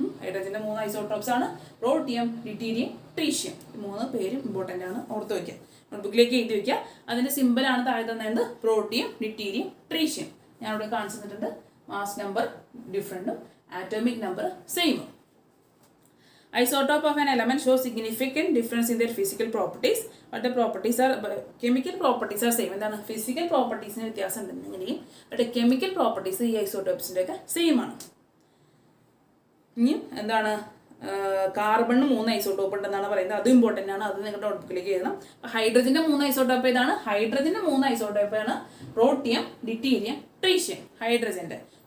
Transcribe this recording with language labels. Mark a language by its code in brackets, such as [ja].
[ml] ഹൈഡ്രജന്റെ 3 isotopes ആണ് protium, ഡിറ്റീരിയം, tritium. ഈ 3 പേരും ഇമ്പോർട്ടൻ്റ് ആണ്, ഓർത്ത് വയ്ക്കുക. നോട്ട്ബുക്കിലേക്ക് എഴുതി വയ്ക്കുക. അതിന്റെ സിമ്പിളാണ് താഴെ തന്നത്, പ്രോട്ടിയം, ഡിറ്റീരിയം, ട്രീഷ്യം. ഞാൻ ഇവിടെ കാണിച്ചു തന്നിട്ടുണ്ട്. Mass number ഡിഫറെന്റും atomic number സെയിമും. [en] Isotope of an element shows significant difference in their physical properties, but the chemical properties are same. [ml] എന്താണ്? ഫിസിക്കൽ പ്രോപ്പർട്ടീസിന് വ്യത്യാസം ഉണ്ടെന്നുണ്ടെങ്കിൽ ബട്ട് കെമിക്കൽ പ്രോപ്പർട്ടീസ് ഈ ഐസോട്ടോപ്സിൻ്റെ ഒക്കെ സെയിം ആണ്. ഇനി എന്താണ്? കാർബണിന് 3 ഐസോട്ടോപ്പ് ഉണ്ടെന്നാണ് പറയുന്നത്. അത് ഇമ്പോർട്ടൻ്റ് ആണ്. അത് നിങ്ങളുടെ നോട്ട്ബുക്കിലേക്ക് എഴുതണം. ഹൈഡ്രജന്റെ 3 ഐസോട്ടോപ്പ് ഏതാണ്? ഹൈഡ്രജന്റെ 3 ഐസോട്ടോപ്പ് ആണ് പ്രോട്ടിയം, ഡിറ്റീരിയം, ട്രീഷ്യം. ഹൈഡ്രജന്റെ.